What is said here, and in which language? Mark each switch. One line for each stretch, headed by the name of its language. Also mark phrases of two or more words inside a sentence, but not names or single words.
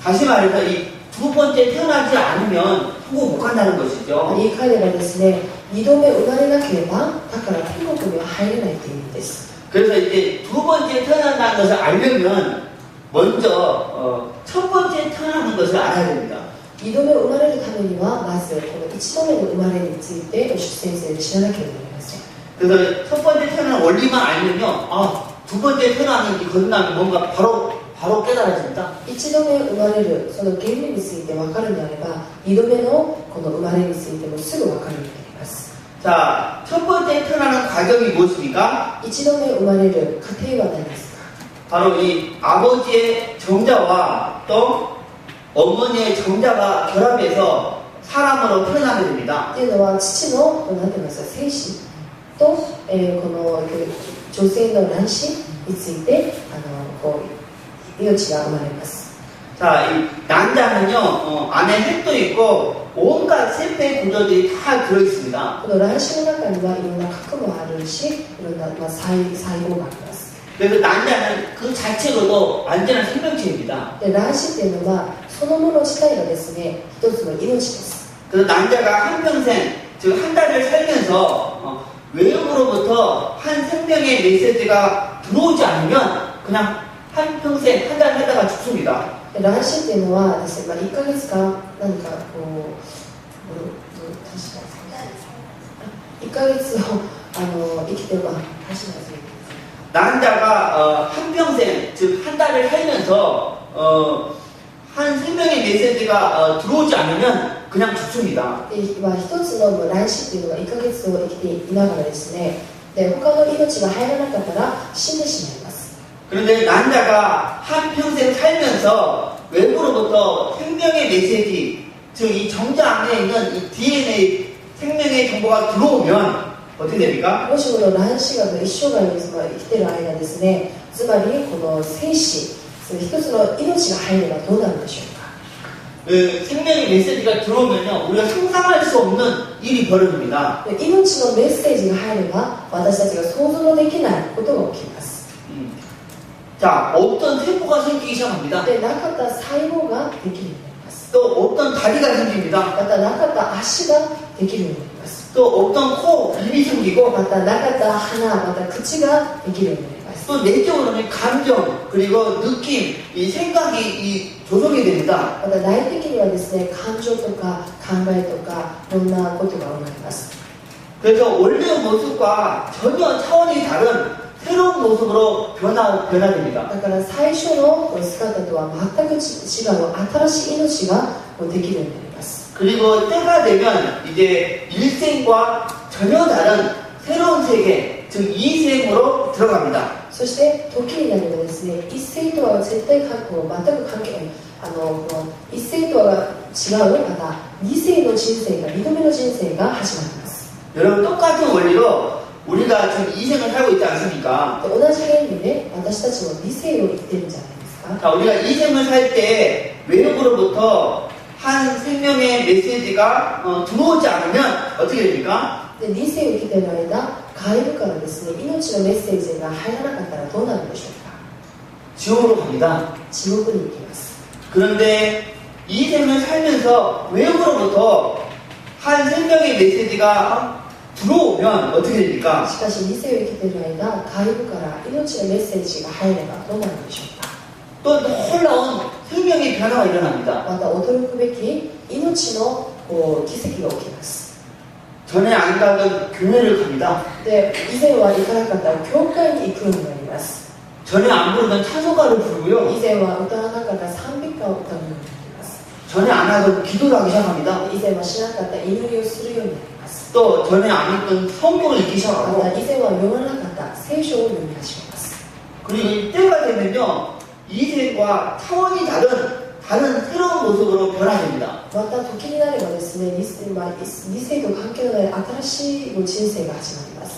Korean: 다시 말해서 이 두 번째 태어나지 않으면 천국 못 간다는 것이죠.
Japanese: 言い換えればですね、2度目生まれなければだから天国には入れないという意味です。
Korean: 그래서 이제 두 번째 태어난다는 것을 알려면 먼저 첫 번째 태어나는 것을 알아야 됩니다.
Japanese: 2 度目生まれるためにはまずこの1度目の生まれについて主先生に知らなければなりません。
Korean: 그래서 첫 번째 태어나는 원리만 알면요, 두 번째 태어나는 이 거듭남이 뭔가 바로 깨달아집니다.
Japanese: 1 度目生まれるその原理について分かるのであれば2度目のこの生まれについてもすぐ分かるようになります。
Korean: 자, 첫 번째 태어나는 과정이 무엇입니까?
Japanese: 1 度目生まれる過程は何ですか？
Korean: 바로 이 아버지의 정자와 또 어머니의 정자가 결합해서 사람으로 태어나게 됩니다.
Japanese: というのは父の何て言いますか、精子と、この女性の卵子についてこう命が生まれます。
Korean: 자, 이 난자는요, 안에 핵도 있고 온갖 세포의 구조들이 다 들어 있습니다.
Japanese: この卵子の中にはいろんな核もあるし、いろんな細胞があります。
Korean: 그래서 난자는 그 자체로도 완전한 생명체입니다.
Japanese: で卵子っていうのはそのもの自体がですね、一つの命です。
Korean: 그래서 난자가 한평생, 즉 한 달을 살면서 외부로부터 한 생명의 메시지가 들어오지 않으면 그냥 한평생 한 달 살다가 죽습니다.
Japanese: 卵子っていうのはですね、1ヶ月間何かこう1ヶ月を生きては確かに
Korean: 난자가 한평생, 즉 한 달을 살면서 한 생명의 메시지가 들어오지 않으면 그냥 죽습니다.
Japanese: でまあ、一つの卵子っていうのが1ヶ月を生きていながらですね、で他の命が入らなかったら死んでしまいます。
Korean: 그런데 난자가 한평생 살면서 외부로부터 생명의 메시지, 즉 이 정자 안에 있는 이 DNA 생명의 정보가 들어오면 어떻게 됩니까?
Japanese: もしこの卵子が一生涯に生きている間ですね、つまりこの精子、その一つの命が入ればどうなるでしょうか。
Korean: 그 생명의 메시지가 들어오면요, 우리가 상상할 수 없는 일이 벌어집니다.
Japanese: で命のメッセージが入れば私たちが想像のできないことが起きます。
Korean: 자, 어떤 세포가 생기기 시작합니다.
Japanese: でなかった細胞ができるようになります。
Korean: 또 어떤 다리가 생깁니다.
Japanese: またなかった足ができるようになります。
Korean: 또 어떤 코, 입이 생기고
Japanese: またなかった鼻、また口ができるようになります。
Korean: 또 내적으로는 감정, 그리고 느낌, 이 생각이 이 조성이 됩니다.
Japanese: また内的にはですね、感情とか考えとかいろんなことが生まれます。
Korean: 그래서 원래 모습과 전혀 차원이 다른 새로운 모습으로 변화됩니다.
Japanese: だから最初の姿とは全く違う新しい命ができるようになります。
Korean: 그리고 때가 되면 이제 일생과 전혀 다른 새로운 세계, 즉 이생으로 들어갑니다.
Japanese: そして時になればですね、一世とは絶対全く関係ないこの一世とは違うまた二世の人生が二度目の人生が始まります。
Korean: 여러분 똑같은 원리로 우리가 지금 이생을 살고 있지 않습니까?
Japanese: 同じ原理で私たちも二世を生きてるんじゃないですか。
Korean: 자, 우리가 이생을 살 때 외부로부터 한 생명의 메시지가 들어오지 않으면 어떻게 됩니까?
Japanese: で二世を生きている間、外部からですね、命のメッセージが入らなかったらどうなるんでしょうか。
Korean: 지옥으로 갑니다.
Japanese: 地獄に行きます。
Korean: 그런데 이생을 살면서 외부로부터 한 생명의 메시지가 들어오면 어떻게 됩니까?
Japanese: しかし二世を生きている間、外部から命のメッセージが入ればどうなるんでしょうか。
Korean: 또 놀라운 생명의 변화가 일어납니다.
Japanese: また驚くべき命の奇跡が起きます。
Korean: 전에 안 가던 교회를 갑니다.
Japanese: で以前は行かなかった教会に行くようになります。
Korean: 전에 안 부르던 찬송가를 부르고요.
Japanese: 以前は歌わなかった賛美歌を歌うようになります。
Korean: 전에 안 하던 기도를 하기 시작합니다.
Japanese: 以前はしなかった祈りをするようになります。
Korean: 또 전에 안 읽던 성경을 읽기
Japanese: ま
Korean: 시작하고
Japanese: た以前は読まなかった聖書を読み始めます。
Korean: 그리고 이때가 되면요 이생과 차원이 다른 새로운 모습으로 변화됩니다.
Japanese: また時になればですね、二世と関係のない新しい人生が始まります。